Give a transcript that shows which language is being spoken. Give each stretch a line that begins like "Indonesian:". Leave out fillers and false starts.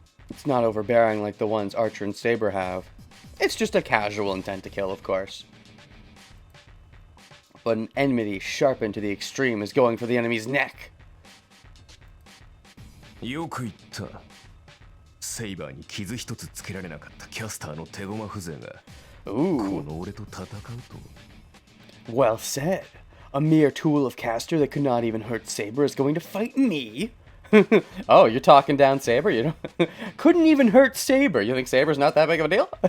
English: It's not overbearing like the ones Archer and Saber have. It's just a casual intent to kill, of course. But an enmity sharpened to the extreme is going for the enemy's neck.
Japanese: よく言った。セイバーに傷一つつけられなかったキャスターの手駒風情が、この俺と戦うと。
English: Well said. A mere tool of Caster that could not even hurt Saber is going to fight me? Oh, you're talking down Saber? You know, couldn't even hurt Saber. You think Saber's not that big of a deal?